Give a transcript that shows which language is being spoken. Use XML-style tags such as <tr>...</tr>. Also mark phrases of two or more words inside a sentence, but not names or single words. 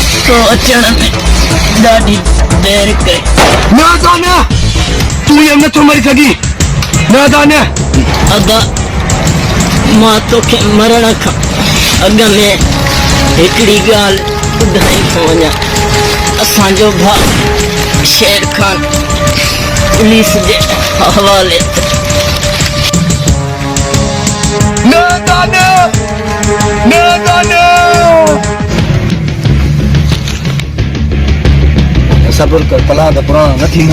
<sd>तो अचण में ॾाढी देर कई। ना दाना तू ये नथो मरी सगी। ना दाना अगा मां तोखे मरण खां अॻ में हिकिड़ी ॻाल्हि ॿुधाई थो वञा। असांजो भाउ शेर खान पुलिस जे हवाले ना दाना ना दाना सब्र कर पला द पुराना न थींदा।</sd>